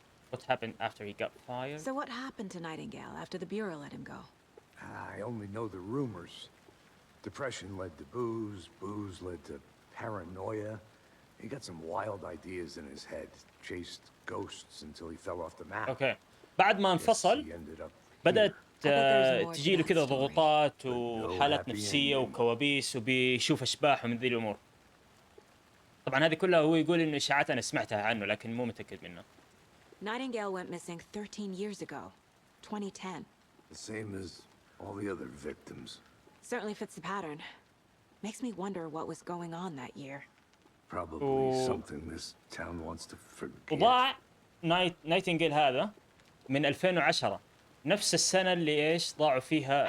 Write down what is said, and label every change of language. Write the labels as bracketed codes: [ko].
[en] What happened after he got fired? So what happened to Nightingale after the Bureau let him go? I only know the rumors. Depression led to booze, booze led to paranoia. He got some wild ideas in his head. Chased ghosts until he fell off the map. Okay. [ar] بعد ما انفصل بدأت تجي له كذا ضغوطات وحالات نفسية وكوابيس وبيشوف أشباح ومن ذي الأمور. طبعا هذه كلها هو يقول إنه إشاعات أنا سمعتها عنه لكن مو متأكد منها. [en] Nightingale went missing 13 years ago, 2010. The same as all the other victims. Certainly fits the pattern. Makes me wonder what was going on that year. Probably something this town wants to forget. [ar] وضاع نايتنجيل هذا من 2010 نفس السنة اللي إيش ضاعوا فيها